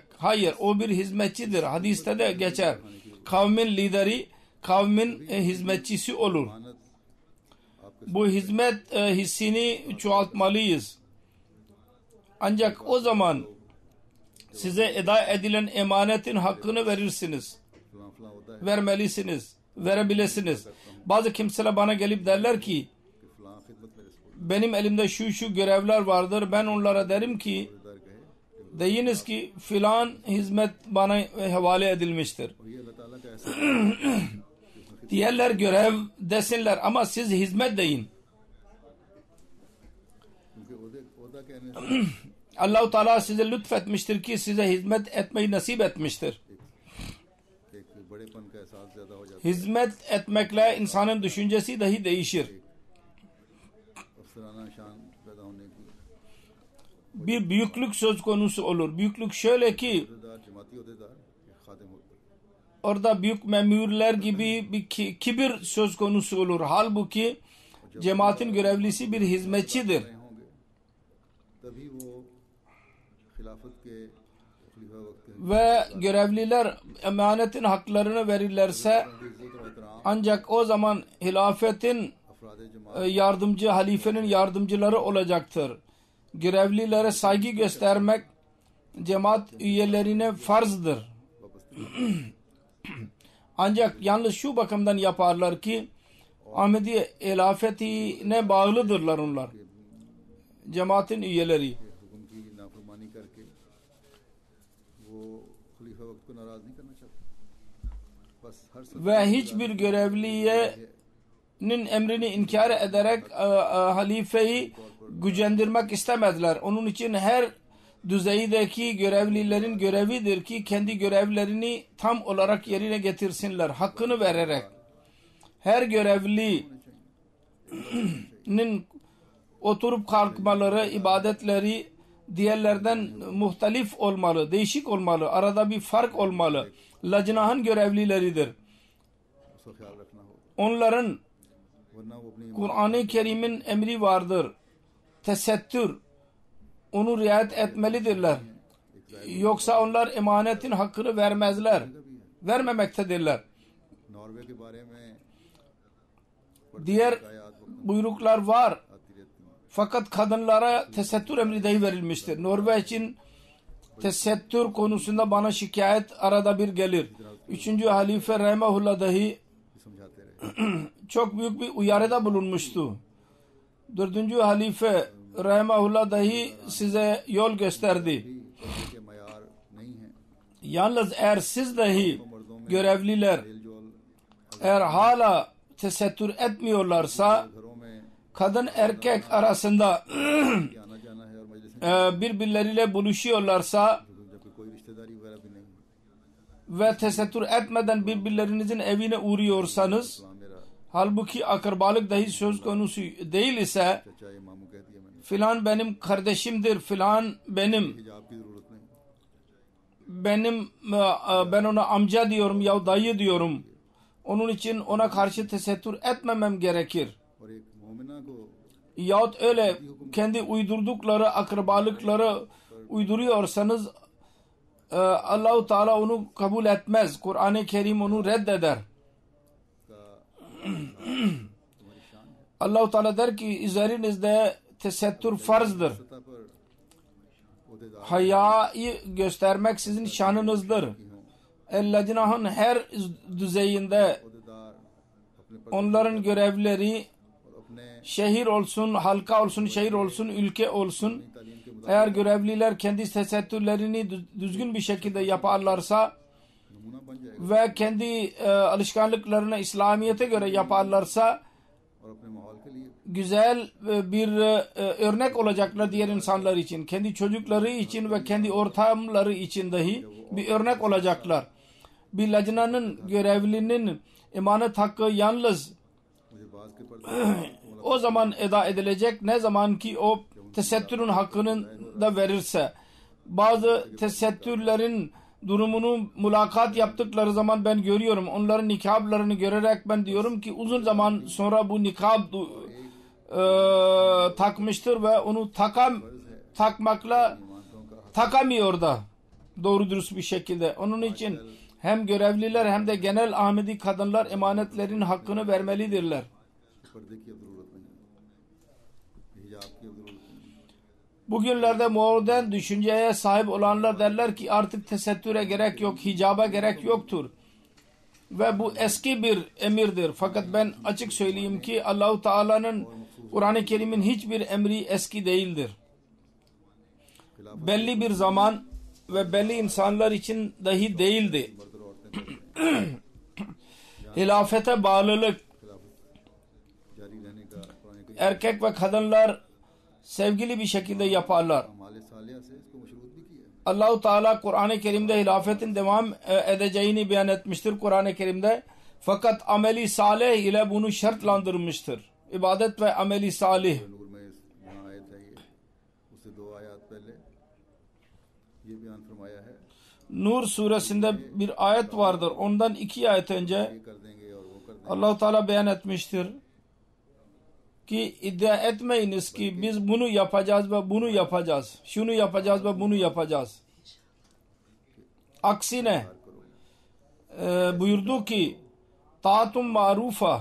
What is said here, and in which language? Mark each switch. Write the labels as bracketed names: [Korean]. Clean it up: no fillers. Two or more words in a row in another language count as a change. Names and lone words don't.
[Turkish] Hayır, o bir hizmetçidir. Hadiste de geçer. Kavmin lideri kavmin hizmetçisi olur. [Urdu] مانت آپکے [Turkish] Bu hizmet hissini çoğaltmalıyız. Ancak o zaman size eda edilen emanetin hakkını verirsiniz. [Urdu] فلاں فلاں ہوتا ہے [Turkish] Vermelisiniz. Verebilirsiniz. Bazı kimseler bana gelip derler ki [Urdu] کہ فلاں خدمت میرے سپرد, [Turkish] benim elimde şu görevler vardır. Ben onlara derim ki [Urdu] عہدیدار کہے [Turkish] deyiniz ki filan hizmet bana havale edilmiştir. [Urdu] اور یہ اللہ تعالیٰ کا ایسا [Turkish] Diğerler görev desinler ama siz hizmet deyin. [Urdu] کیونکہ عہدہ کہنے سے [Turkish] Allah-u Teala size lütfetmiştir ki size hizmet etmeyi nasip etmiştir. [Urdu] ایک بڑےپن کا احساس زیادہ ہو جاتا [Turkish] Hizmet etmekle insanın düşüncesi dahi değişir. [Urdu] ہے، افسرانہ شان پیدا ہونے کی, [Turkish] Bir büyüklük söz konusu olur. Büyüklük şöyle ki [Urdu] عہدیدار جماعتی عہدیدار ایک خادم ہوتا ہے. [Turkish] orada büyük memurlar gibi bir kibir söz konusu olur. Halbuki cemaatin görevlisi bir hizmetçidir. [Urdu] رہے ہونگے تبھی وہ خلافت کے خلیفہ وقت کے [Turkish] Ve görevliler emanetin haklarını verirlerse [Urdu] عزت اور احترام [Turkish] ancak o zaman hilafetin [Urdu] افراد جماعت [Turkish] yardımcı, halifenin yardımcıları olacaktır. Görevlilere saygı göstermek cemaat üyelerine farzdır. Ancak yalnız şu bakımdan yaparlar ki Ahmedi hilafetine bağlıdırlar onlar. Cemaatin üyeleri. [Urdu] حکم کی نافرمانی کرکے وہ خلیفہ وقت کو ناراض نہیں کرنا چاہتے، بس ہر [Turkish] Ve hiçbir görevliyenin emrini inkar ederek halifeyi gücendirmek istemediler. Onun için her düzeydeki görevlilerin görevidir ki kendi görevlerini tam olarak yerine getirsinler. Hakkını vererek. Her görevlinin oturup kalkmaları, ibadetleri diğerlerden muhtelif olmalı, değişik olmalı. Arada bir fark olmalı. Lacnahın görevlileridir. [Urdu] اسکا خیال رکھنا ہوگا. [Turkish] Onların [Urdu] وہ ورنہ وہ اپنی [Turkish] Kur'an-ı Kerim'in emri vardır. Tesettür. Onu riayet etmelidirler. Yoksa onlar emanetin hakkını vermezler. Vermemektedirler. [Urdu] ناروے کے بارے میں [Turkish] Diğer [Urdu] आयात [Turkish] buyruklar var. [Urdu] آتی رہتی ہیں. [Turkish] Fakat kadınlara tesettür emri dahi verilmiştir. Norveç'in tesettür konusunda bana şikayet arada bir gelir. 3. halife Rahimahullah dahi [Urdu] سمجھاتے رہے. [Turkish] çok büyük bir uyarıda bulunmuştu. 4. halife Rahimahullah dahi size yol gösterdi. [Urdu] کے معیار نہیں ہے. [Turkish] Yalnız eğer siz dahi görevliler eğer hala tesettür etmiyorlarsa [Urdu] گھروں میں [Turkish] kadın erkek arasında [Urdu] آنا جانا ہے اور مجلس [Turkish] birbirleriyle buluşuyorlarsa [Urdu] جبکہ کوئی رشتہ‌داری وغیرہ بھی نہیں. [Turkish] ve tesettür etmeden birbirlerinizin evine uğruyorsanız [Urdu] وہاں میرا [Turkish] halbuki akrabalık dahi söz konusu değil ise [Urdu] چچا یہ ماموں کہہ دیا میں‌نے. [Turkish] filan benim kardeşimdir, filan benim [Urdu] حجاب کی ضرورت نہیں. [Turkish] ben ona amca diyorum ya dayı diyorum. Onun için ona karşı tesettür etmemem gerekir. [Urdu] اور ایک مومنہ کو [Turkish] Yahut öyle kendi uydurdukları akrabalıkları uyduruyorsanız Allah-u Teala onu kabul etmez. Kur'an-ı Kerim onu reddeder. Allah-u Teala der ki üzerinizde tesettür farzdır. [Urdu] سطح پر عہدیدار [Turkish] Hayayı göstermek sizin şanınızdır. El-Lecnah'ın her düzeyinde [Urdu] عہدیدار اپنے پر [Turkish] onların görevleri [Urdu] اور اپنے [Turkish] şehir olsun, halka olsun, şehir olsun, ülke olsun. [Urdu] تعلیم کے [Turkish] Eğer görevliler kendi tesettürlerini düzgün bir şekilde yaparlarsa [Urdu] نمونہ بن جائےگا [Turkish] ve kendi alışkanlıklarını İslamiyet'e göre yaparlarsa [Urdu] اور اپنے ماحول کے لیے [Turkish] güzel bir örnek olacaklar diğer insanlar için. Kendi çocukları için ve kendi ortamları için dahi bir örnek olacaklar. Bir lacnanın görevlinin emanet hakkı yalnız [Urdu] مجھے بعض کے پردے [Turkish] o zaman eda edilecek ne zaman ki o tesettürün hakkını da verirse. Bazı tesettürlerin durumunu mülakat yaptıkları zaman ben görüyorum. Onların nikablarını görerek ben diyorum ki uzun zaman sonra bu nikab takmıştır ve onu takmakla takamıyor da doğru dürüst bir şekilde. Onun için hem görevliler hem de genel Ahmedi kadınlar emanetlerin hakkını vermelidirler. [Urdu] پردے کی اب ضرورت نہیں ہے۔ حجاب کی اب ضرورت نہیں ہے. [Turkish] Bugünlerde modern düşünceye sahip olanlar derler ki artık tesettüre gerek yok, hicaba gerek yoktur. Ve bu eski bir emirdir. Fakat ben açık söyleyeyim ki Allah-u Teala'nın Kur'an-ı Kerim'in hiçbir emri eski değildir. Belli bir zaman ve belli insanlar için dahi değildi. [Urdu] مرد اور عورتیں [Turkish] Hilafete bağlılık, [Urdu] جاری رہنے کا قرآن کے [Turkish] erkek ve kadınlar sevgili bir şekilde yaparlar. [Urdu] مالے صالحہ سے اسکو مشروط بھی کیا. [Turkish] Allah-u Teala Kur'an-ı Kerim'de hilafetin devam edeceğini beyan etmiştir Kur'an-ı Kerim'de. Fakat ameli salih ile bunu şartlandırmıştır. İbadet ve ameli salih. [Urdu] نور میں وہاں آیت ہے یہ اسسے 2 آیت پہلے یہ بیان فرمایا ہے [Turkish] Nur suresinde bir ayet vardır. Ondan 2 ayet önce [Urdu] یہ کر دینگے اور وہ کر دینگے. [Turkish] Allah-u Teala beyan etmiştir ki iddia etmeyiniz ki biz bunu yapacağız ve bunu yapacağız. Şunu yapacağız ve bunu yapacağız. Aksine buyurdu ki [Arabic] طاعة معروفة,